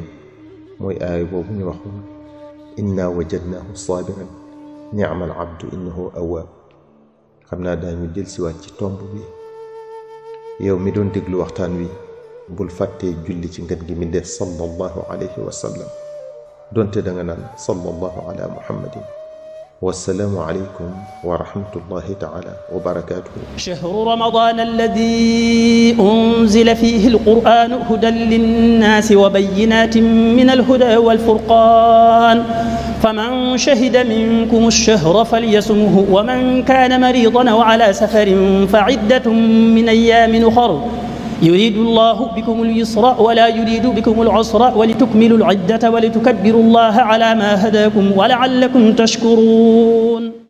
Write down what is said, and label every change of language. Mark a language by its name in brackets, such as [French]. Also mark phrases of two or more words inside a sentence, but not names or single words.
[Wolof] mooy aaya boobu ñu waxoon, [Arabic] إنا وجدناه صابرا نعم العبد إنه أواب. [Wolof] xam naa daañu jël siwaat ci tomb bi. yow mi doon déglu waxtaan wi, bul fàttee julli ci ngën gi mi def [Arabic] صلى الله عليه وسلم, [Wolof] donte da nga naan [Arabic] صلى الله على محمد. والسلام عليكم ورحمة الله تعالى وبركاته. شهر رمضان الذي أنزل فيه القرآن هدى للناس وبينات من الهدى والفرقان، فمن شهد منكم الشهر فليصمه، ومن كان مريضا أو على سفر فعدة من أيام أخر، يريد الله بكم اليسر ولا يريد بكم العسر، ولتكملوا العدة ولتكبروا الله على ما هداكم ولعلكم تشكرون.